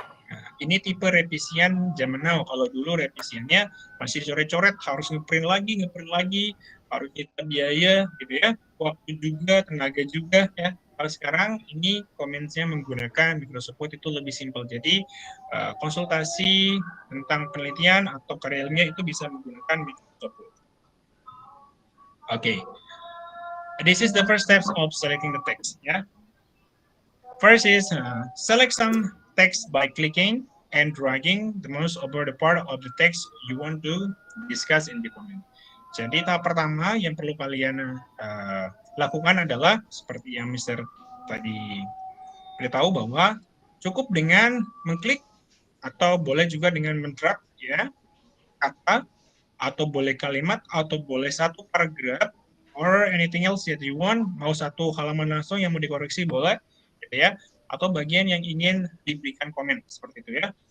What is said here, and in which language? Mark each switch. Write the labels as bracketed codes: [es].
[id] Nah, ini tipe revisian zaman now. Kalau dulu revisiannya masih coret-coret, harus ngeprint lagi, harus kita biaya gitu ya, waktu juga, tenaga juga ya. Kalau sekarang ini comments-nya menggunakan Microsoft Word itu lebih simpel. Jadi konsultasi tentang penelitian atau karya ilmiah itu bisa menggunakan Microsoft Word. [en] Okay. This is the first steps of selecting the text ya. First is select some text by clicking and dragging the mouse over the part of the text you want to discuss in the comment. [id] Jadi tahap pertama yang perlu kalian lakukan adalah seperti yang Mr. tadi beritahu bahwa cukup dengan mengklik atau boleh juga dengan mendrag ya kata atau boleh kalimat atau boleh satu paragraf [en] or anything else that you want, [id] mau satu halaman langsung yang mau dikoreksi boleh gitu ya, atau bagian yang ingin diberikan komen seperti itu ya.